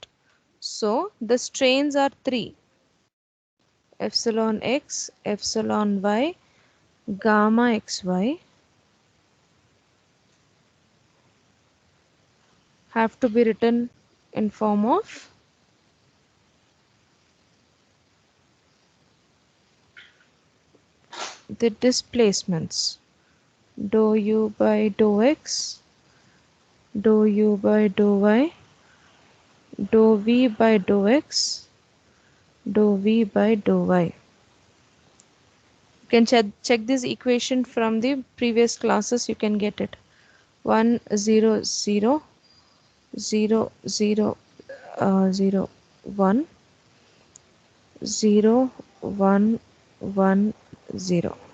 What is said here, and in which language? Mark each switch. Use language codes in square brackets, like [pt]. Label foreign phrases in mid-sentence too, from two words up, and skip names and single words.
[en] So the strains are 3: epsilon x, epsilon y, gamma xy, have to be written in form of the displacements, dou u by dou x, dou u by dou y, dou v by dou x, dou v by dou y. You can check this equation from the previous classes, you can get it. 1 0 0 0 0 0 1 0 1 1 0.